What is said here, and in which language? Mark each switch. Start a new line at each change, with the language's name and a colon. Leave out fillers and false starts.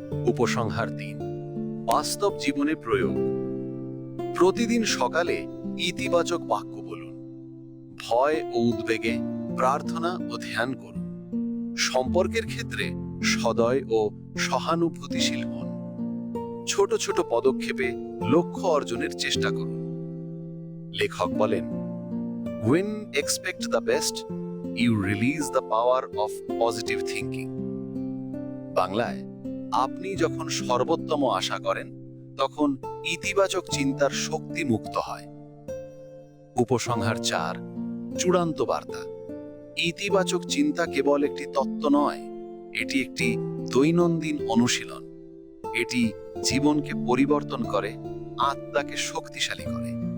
Bangla: উপসংহার 3 বাস্তব জীবনে প্রয়োগ। প্রতিদিন সকালে ইতিবাচক বাক্য বলুন। ভয় ও উদ্বেগে প্রার্থনা ও ধ্যান করুন। সম্পর্কের ক্ষেত্রে সদয় ও সহানুভূতিশীল হন। ছোট ছোট পদক্ষেপে লক্ষ্য অর্জনের চেষ্টা করুন। লেখক বলেন,
English: When expect the best, you release the power of positive thinking.
Bangla: বাংলায়, আপনি যখন সর্বোত্তম আশা করেন তখন ইতিবাচক চিন্তার শক্তি মুক্ত হয়। উপসংহার 4, চূড়ান্ত বার্তা। ইতিবাচক চিন্তা কেবল একটি তত্ত্ব নয়, এটি একটি দৈনন্দিন অনুশীলন। এটি জীবনকে পরিবর্তন করে, আত্মাকে শক্তিশালী করে।